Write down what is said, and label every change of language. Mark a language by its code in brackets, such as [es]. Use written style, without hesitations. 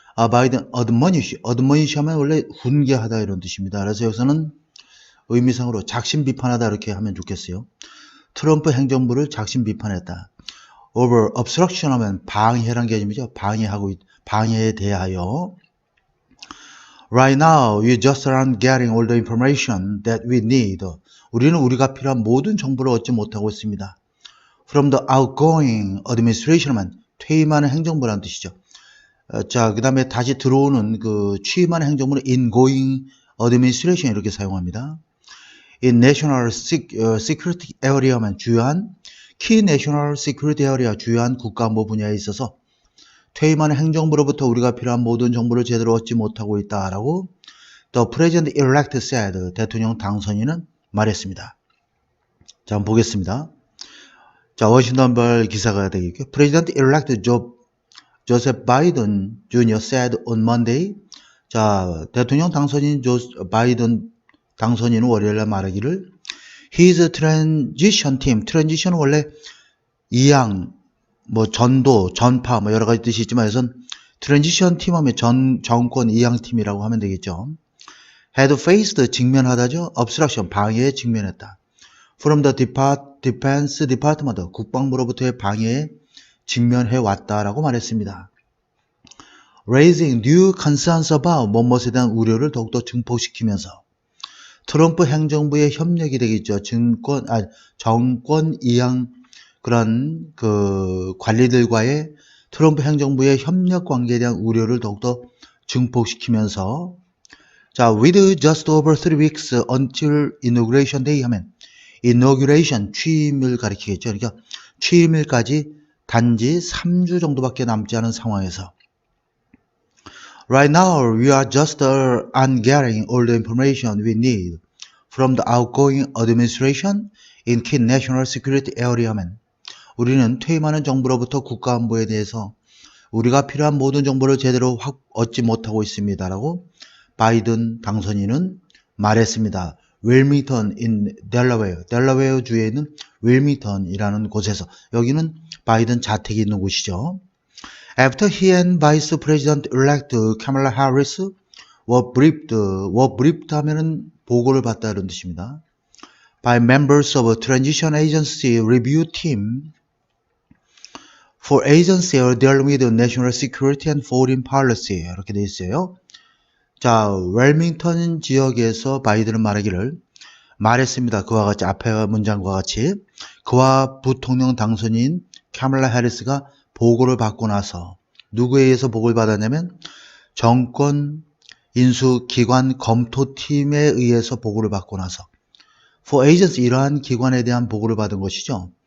[ko] 바이든 어드머니시 하면 원래 훈계하다 이런 뜻입니다. 그래서 여기서는 의미상으로 작심 비판하다 이렇게 하면 좋겠어요. 트럼프 행정부를 작심 비판했다. [en] over obstruction [ko] 하면 방해란 개념이죠. 방해에 대하여. [en] Right now, we just aren't getting all the information that we need. [ko] 우리는 우리가 필요한 모든 정보를 얻지 못하고 있습니다. [en] From the outgoing administration [ko] 하면 퇴임하는 행정부라는 뜻이죠. 자, 그 다음에 다시 들어오는 취임하는 행정부는 [en] ingoing administration [ko] 이렇게 사용합니다. [en] in national security area [ko] 하면 주요한 [en] key national security area [ko] 주요한 국가안보 분야에 있어서 퇴임하는 행정부로부터 우리가 필요한 모든 정보를 제대로 얻지 못하고 있다라고 [en] the president elect said [ko] 대통령 당선인은 말했습니다. 자, 한번 보겠습니다. 자, 워싱턴벌 기사가 되겠고요. [en] President elect Joseph Biden Jr. said on Monday. [ko] 자, 대통령 당선인 바이든 당선인은 월요일날 말하기를 [en] His transition team, [ko] transition은 원래 이양, 전도, 전파, 여러 가지 뜻이 있지만 여기선 transition team 하면 정권 이양 팀이라고 하면 되겠죠. [en] had faced [ko] 직면하다죠. obstruction, 방해에 직면했다. [en] From the defense department, [ko] 국방부로부터의 방해에 직면해 왔다라고 말했습니다. [en] Raising new concerns about [ko] 뭐뭐에 대한 우려를 더욱더 증폭시키면서 트럼프 행정부의 협력이 되겠죠. 정권 이양 그런 관리들과의 트럼프 행정부의 협력 관계에 대한 우려를 더욱더 증폭시키면서 자, [en] with just over 3 weeks until inauguration day [ko] 하면 inauguration 취임을 가리키겠죠. 그러니까 취임일까지 단지 3주 정도밖에 남지 않은 상황에서 [en] Right now, we are just on getting all the information we need from the outgoing administration in key national security area. [ko] 우리는 퇴임하는 정부로부터 국가안보에 대해서 우리가 필요한 모든 정보를 제대로 얻지 못하고 있습니다라고 바이든 당선인은 말했습니다. 윌밍턴 in 델라웨어 주에 있는 윌밍턴이라는 곳에서, 여기는 바이든 자택이 있는 곳이죠. [en] After he and Vice President-elect Kamala Harris were briefed [ko] 하면은 보고를 받다 이런 뜻입니다. [en] By members of a transition agency review team for agency dealing with national security and foreign policy [ko] 이렇게 돼 있어요. 자, 웰밍턴 지역에서 바이든은 말했습니다. 그와 같이 앞에 문장과 같이 그와 부통령 당선인 카멀라 해리스가 보고를 받고 나서 누구에 의해서 보고를 받았냐면 정권 인수기관 검토팀에 의해서 보고를 받고 나서 [en] for agency [ko] 이러한 기관에 대한 보고를 받은 것이죠.